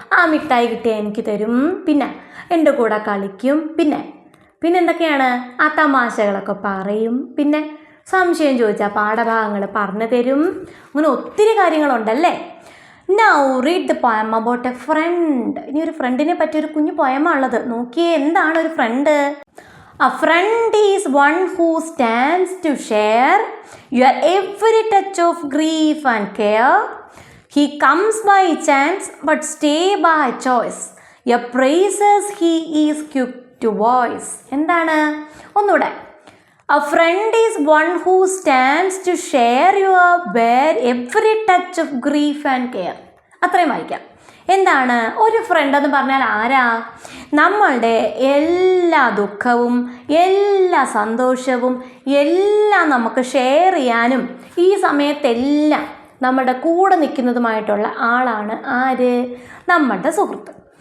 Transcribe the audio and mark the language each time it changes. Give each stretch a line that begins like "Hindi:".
Malayalam: ആ മിഠായി കിട്ടിയാൽ എനിക്ക് തരും, പിന്നെ എൻ്റെ കൂടെ കളിക്കും, പിന്നെ എന്തൊക്കെയാണ്? ആ തമാശകളൊക്കെ പറയും, പിന്നെ സംശയം ചോദിച്ചാൽ പാഠഭാഗങ്ങൾ പറഞ്ഞു തരും. അങ്ങനെ ഒത്തിരി കാര്യങ്ങളുണ്ടല്ലേ.
English: Now read the poem about a friend.
Malayalam: ഇനി ഒരു ഫ്രണ്ടിനെ പറ്റിയൊരു കുഞ്ഞു പോയമാണുള്ളത്. നോക്കിയേ, എന്താണ് ഒരു front?
English: A friend is one who stands to share your every touch of grief and care. He comes by chance but stay by choice. Your praises he is quick to voice.
Malayalam: എന്താണ്? ഒന്നുകൂടെ.
English: A friend is one who stands to share your every touch of grief and care.
Malayalam: അത്രയും വായിക്കാം. എന്താണ് ഒരു front എന്ന് പറഞ്ഞാൽ? ആരാ? നമ്മളുടെ എല്ലാ ദുഃഖവും എല്ലാ സന്തോഷവും എല്ലാം നമുക്ക് ഷെയർ ചെയ്യാനും ഈ സമയത്തെല്ലാം നമ്മുടെ കൂടെ നിൽക്കുന്നതുമായിട്ടുള്ള ആളാണ് ആര്? നമ്മളുടെ സുഹൃത്ത്.